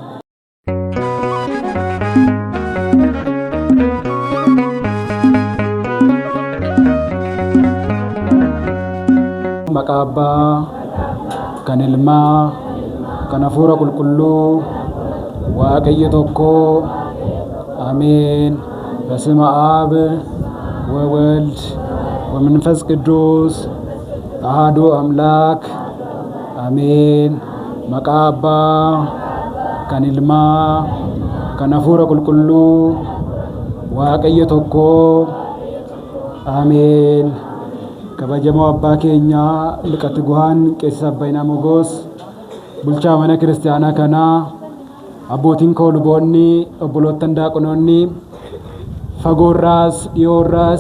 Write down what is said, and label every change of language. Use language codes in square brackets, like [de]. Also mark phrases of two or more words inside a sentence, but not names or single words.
[om] Maqaa Abbaa kan Ilmaa kan Hafuura Qulqulluu waaqayyo tokko አሜን። [gez] በስመ አብ ወወልድ ወመንፈስ ቅዱስ አሐዱ አምላክ አሜን። [om] Maqaa Abbaa kan Ilmaa kan Hafuura Qulqulluu waaqayyo tokko አሜን። kabajamoo abbaa keenya liqatti guhaan qeessisa Abbayinaa Mogoos bulchaa mana kiristaanaa kanaa abbootiin koo luboonni obboloottan daaqonoonni fagoorraas dhiyoorraas